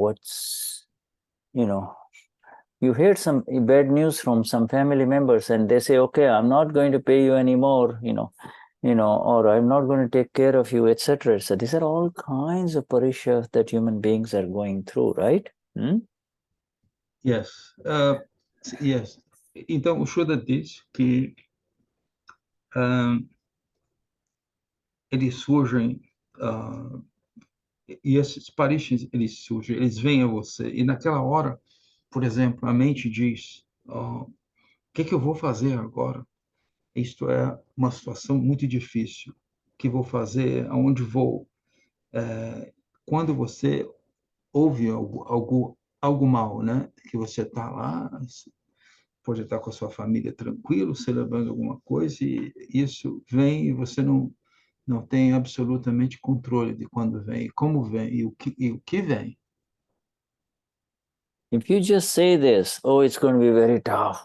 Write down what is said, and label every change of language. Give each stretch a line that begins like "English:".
English: What's, you heard some bad news from some family members and they say, okay, I'm not going to pay you anymore, or I'm not going to take care of you, etc. So these are all kinds of parisha that human beings are going through, right? Yes. Yes.
Portuguese: Então, o Shuddha diz que eles surgem, e esses parishas, eles surgem, eles vêm a você, e naquela hora, por exemplo, a mente diz, o que eu vou fazer agora? Isto é uma situação muito difícil. O que vou fazer? Aonde vou? Quando você ouve algo mal, né? Que você está lá, pode estar com a sua família tranquilo, celebrando alguma coisa, e isso vem e você não tem absolutamente controle de quando vem, como vem e o que vem.
English: If you just say this, oh, it's going to be very tough.